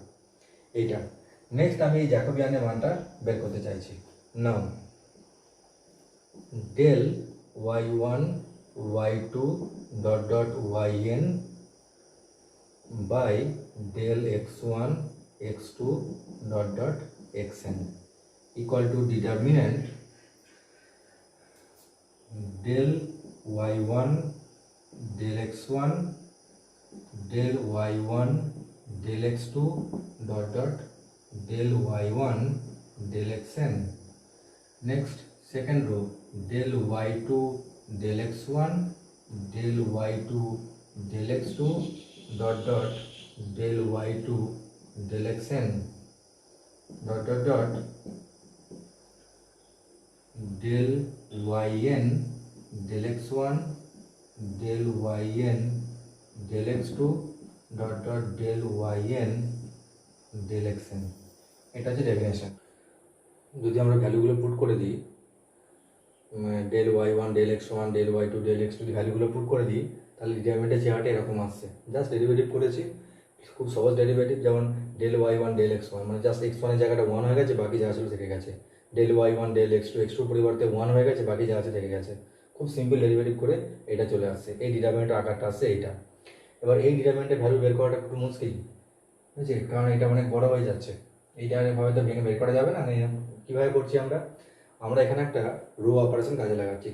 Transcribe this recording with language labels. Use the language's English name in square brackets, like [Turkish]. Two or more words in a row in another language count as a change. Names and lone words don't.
[Bangla] এইটা নেক্সট আমি এই জ্যাকোবিয়ানের মানটা বের করতে চাইছি। [English] now del y1 y2 dot dot yn by del x1 x2 dot dot xn equal to determinant del y1 del x1 del y1 del x2 dot dot del y1 del xn. Next second row del y2 del x1 del y2 del x2 dot dot del y2 del xn dot dot dot del yn del x1 del yn del x2 dot dot del yn del xn। [Bangla] এটা হচ্ছে ডেফিনেশন। যদি আমরা ভ্যালুগুলো পুট করে দিই, [English] del y1 del x1 del y2 del x2 [Bangla] ভ্যালুগুলো পুট করে দিই, তাহলে ডিটারমিনেন্টের চেহারাটা এরকম আসছে। জাস্ট ডেরিভেটিভ করেছি, খুব সহজ ডেরিভেটিভ, যেমন [English] del y1 del x1 [Bangla] মানে জাস্ট x1 এর জায়গাটা 1 হয়ে গেছে, বাকি যা ছিল থেকে গেছে। [English] del y1 del x2 x2 [Bangla] পরিবর্তে 1 হয়ে গেছে, বাকি যা আছে থেকে গেছে। খুব সিম্পল ডেরিভেটিভ করে এটা চলে আসছে। এই ডিটারমিনেন্টের আকারটা আসছে এইটা। এবার এই ডিটারমিনেন্টের ভ্যালু বের করাটা একটু মুশকিল, বুঝছি, কারণ এটা অনেক বড় হয়ে যাচ্ছে। এইটা এভাবে তো ভেঙে বের করা যাবে না। কীভাবে করছি আমরা? আমরা এখানে একটা রো অপারেশন কাজে লাগাচ্ছি।